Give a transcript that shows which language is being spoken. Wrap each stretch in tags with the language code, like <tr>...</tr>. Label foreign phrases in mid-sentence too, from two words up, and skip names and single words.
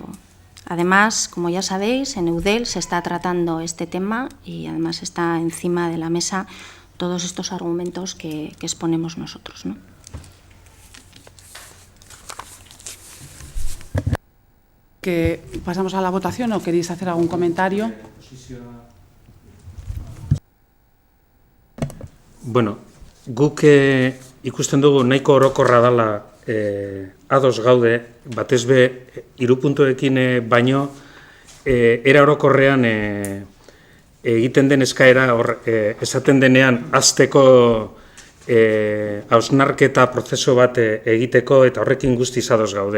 <es>Además, como ya sabéis, en Eudel se está tratando este tema y además está encima de la mesa todos estos argumentos que exponemos nosotros, ¿no? Que pasamos a la votación o queréis hacer algún comentario.</es> <eu>Bueno, guk ikusten dugu nahiko orokorra dela ados gaude, batez be, 3 puntuekin baino, era orokorrean egiten den eskaera, esaten denean hasteko hausnarketa prozesu bat egiteko eta horrekin guztiz ados gaude.</eu>